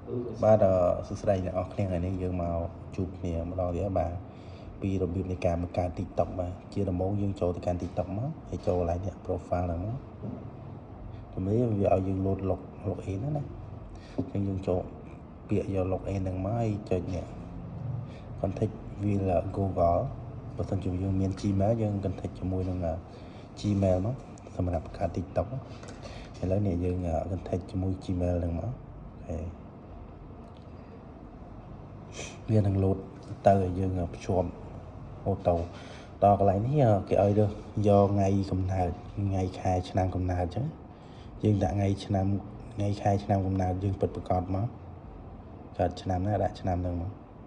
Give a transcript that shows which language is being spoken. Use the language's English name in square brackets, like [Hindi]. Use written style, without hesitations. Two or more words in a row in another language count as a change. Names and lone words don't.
[Khmer] បាទសួស្តីអ្នកនរគ្នាថ្ងៃនេះយើងមកជួបគ្នាម្ដងទៀតបាទពីរបៀបនៃការបង្កើត TikTok បាទជាដំបូងយើងចូលទៅកាន់ TikTok មកហើយចូលកន្លែងនេះ profile ហ្នឹងមកជំរាបវាឲ្យយើង [English] load login [Khmer] ណាអញ្ចឹងយើងចូលពាក្យយក login ហ្នឹងមកហើយចុចនេះ [English] contact with Google [Khmer] បើសិនជាយើងមាន Gmail យើង contact ជាមួយនឹង Gmail មកសម្រាប់បង្កើត TikTok ឥឡូវនេះយើង contact ជាមួយ Gmail ហ្នឹងមកអូខេ វានឹង load ទៅឲ្យយើងភ្ជាប់អូតូដល់កន្លែងនេះគេឲ្យយកថ្ងៃកំណើតថ្ងៃខែឆ្នាំកំណើតអញ្ចឹងយើងដាក់ថ្ងៃខែឆ្នាំកំណើតយើងពិតប្រាកដមកកើតឆ្នាំណាដាក់ឆ្នាំហ្នឹងមក